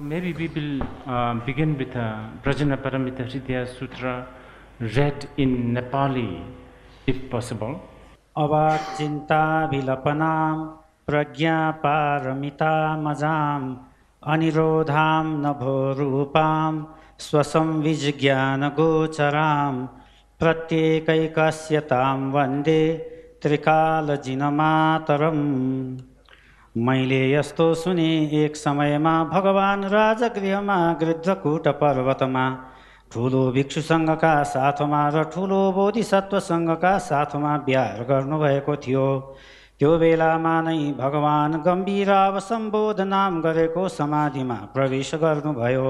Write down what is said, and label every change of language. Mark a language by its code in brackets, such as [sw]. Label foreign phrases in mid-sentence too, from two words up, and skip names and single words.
[en] we will begin with Prajnaparamita Sutra read in Nepali, if possible. [sa] अवत् चिन्ता विलपनम् प्रज्ञापारमिता मजम् अनिरोधम् नभोरूपम् स्वसम् विज्ञान गोचरम् प्रत्येकैकस्यतम् वन्दे त्रिकाल जिनमातरम्. [ne] मैले यस्तो सुने एक समयमा भगवान राजगृहमा गृद्धकूट पर्वतमा ठुलो भिक्षुसँगका साथमा र ठुलो बोधिसत्वसँगका साथमा विहार गर्नुभएको थियो। त्यो बेलामा नै भगवान गम्भीर अवसम्बोधनाम गरेको समाधिमा प्रवेश गर्नुभयो।